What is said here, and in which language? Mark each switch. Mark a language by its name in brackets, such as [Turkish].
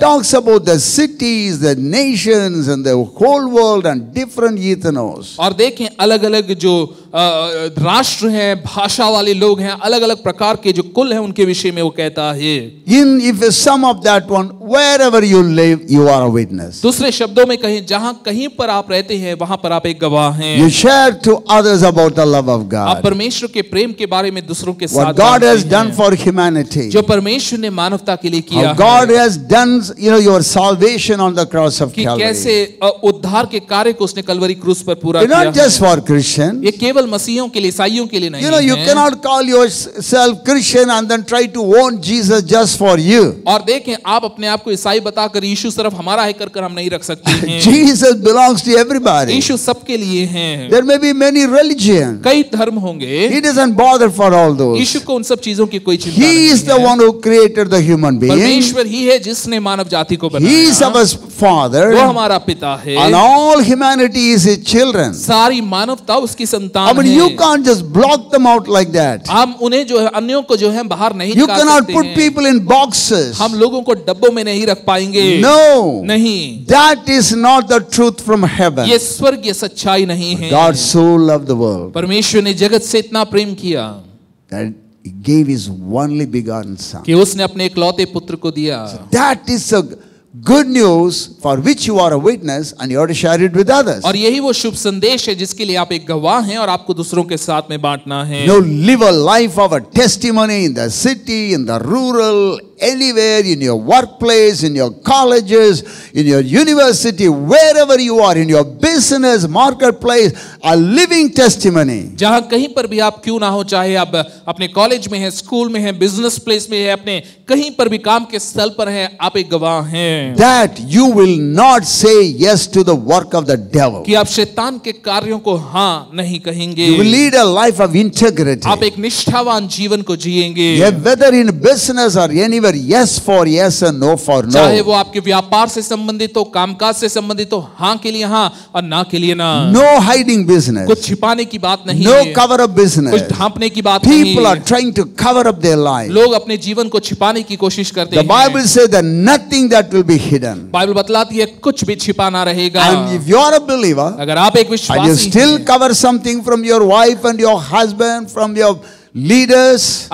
[English] talks about the cities, the nations, and the whole world and different ethnos. [Hindi] और देखें अलग अलग जो राष्ट्र हैं, भाषा वाले लोग हैं, अलग अलग प्रकार के जो कुल हैं, उनके विषय में वो कहता है। [English] If you sum up that one, wherever you live, you are a witness. [Hindi] दूसरे शब्दों में कहें, जहां कहीं पर आप रहते हैं वहां पर आप एक गवाह हैं। [English] You share to others about the love of [Hindi] आप [English] God. [Hindi] परमेश्वर के प्रेम के बारे में दूसरों के साथ [English] What God has [Hindi] बांटते [English] done [Hindi] हैं। [English] for humanity. [Hindi] जो परमेश्वर ने मानवता के लिए किया [English] How God [Hindi] है, [English] has done, your salvation on the cross of [Hindi] कि [English] Calvary. [Hindi] कैसे उद्धार के कार्य को उसने कलवरी क्रूस पर पूरा [English] It's [Hindi] किया [English] not just [Hindi] है। [English] for Christian. [Hindi] ये केवल मसीहियों के लिए, ईसाइयों के लिए नहीं [English] You [Hindi] है। [English] cannot call yourself Christian and then try to own Jesus just for you. [Hindi] और देखें, आप अपने आप को ईसाई बताकर यीशु सिर्फ हमारा है कर हम नहीं रख सकते हैं। [English] Jesus belongs to everybody. [Hindi] यीशु सबके लिए हैं। [English] There may be many religions. [Hindi] कई धर्म होंगे, [English] He doesn't bother for all those. [Hindi] यीशु को उन सब चीजों की कोई चिंता [English] He [Hindi] नहीं [English] is the [Hindi] है। [English] one who created the human being. [Hindi] परमेश्वर ही है जिसने मानव जाति को [English] He is [Hindi] बनाया। [English] our Father, [Hindi] वो हमारा पिता है, [English] and all humanity is His children. [Hindi] सारी मानवता उसकी [English] I [Hindi] संतान [English] mean, [Hindi] है। [English] you can't just block them out like that. [Hindi] हम उन्हें जो है, अन्यों को जो है बाहर नहीं [English] You [Hindi] निकाल [English] cannot [Hindi] सकते [English] put [Hindi] हैं। [English] people in boxes. [Hindi] हम लोगों को डब्बों में नहीं रख पाएंगे। [English] No, [Hindi] नहीं, [English] that is not the truth from heaven. [Hindi] ये स्वर्गीय सच्चाई नहीं है। [English] God so loved the world [Hindi] परमेश्वर ने जगत से इतना प्रेम किया [English] that He gave His only begotten Son. [Hindi] कि उसने अपने इकलौते पुत्र को दिया। [English] That is a good news for which you are a witness and you have to share it with others. [Hindi] और यही वो शुभ संदेश है जिसके लिए आप एक गवाह हैं और आपको दूसरों के साथ में बांटना है। [English] You know, live a life of a testimony in the city, in the rural, anywhere, in your workplace, in your colleges, in your university, wherever you are, in your business, marketplace, a living testimony. [Hindi] जहां कहीं पर भी आप क्यों ना हो, चाहे आप अपने कॉलेज में हैं, स्कूल में हैं, बिजनेस प्लेस में हैं, अपने कहीं पर भी काम के स्थल पर हैं, आप एक गवाह हैं। [English] That you will not say yes to the work of the devil. [Hindi] कि आप शैतान के कार्यों को हाँ नहीं कहेंगे। [English] You will lead a life of integrity. [Hindi] आप एक निष्ठावान जीवन को जिएंगे। [English] Yeah, whether in business or anywhere, yes for yes and no for no. [Hindi] चाहे वो आपके व्यापार से संबंधित हो, कामकाज से संबंधित हो, हाँ के लिए हाँ और ना के लिए ना। [English] No hiding business. [Hindi] कुछ छिपाने की बात नहीं [English] No [Hindi] है, [English] cover up business. [Hindi] कुछ ढांपने की बात नहीं। [English] People are trying to cover up their life. [Hindi] लोग अपने जीवन को छिपाने की कोशिश करते [English] The [Hindi] हैं। [English] Bible says that nothing that will be hidden. [Hindi] Bible बतलाती है कुछ भी छिपा ना रहेगा। [English] And if you are a believer [Hindi] अगर आप एक [English] and you [Hindi] विश्वासी [English] still [Hindi] हैं, [English] cover something from your wife and your husband, from your leaders,